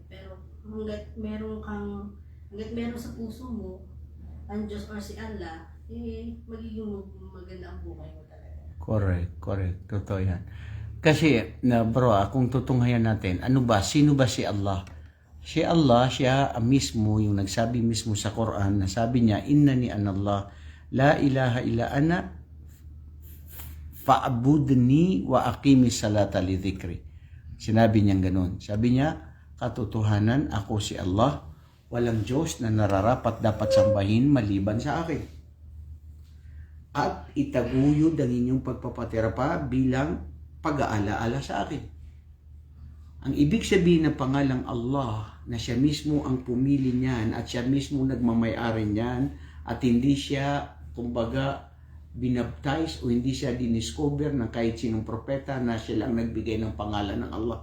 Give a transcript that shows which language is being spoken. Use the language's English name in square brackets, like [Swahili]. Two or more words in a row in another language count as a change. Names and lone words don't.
[Filipino] Pero hanggat meron sa puso mo ang Diyos or si Allah, magiging maganda ang buhay mo talaga. [English] Correct, correct. [Filipino] Totoo yan. Kasi, bro, kung tutunghayan natin, sino ba si Allah? Si Allah, siya mismo, yung nagsabi mismo sa Quran, na sabi niya, [Arabic] إنني أنا الله لا إله إلا أنا فاعبدني وأقم الصلاة لذكري. [Filipino] Sinabi niya ganun. Sabi niya, katotohanan, ako si Allah, walang Diyos na nararapat dapat sambahin maliban sa akin. At itaguyod ang inyong pagpapaterapa bilang pag-aalaala sa akin. Ang ibig sabihin ng pangalang Allah, na siya mismo ang pumili niyan at siya mismo nagmamay-ari niyan at hindi siya, kumbaga, binaptize o hindi siya diniscover ng kahit sinong propeta na siya lang nagbigay ng pangalan ng Allah.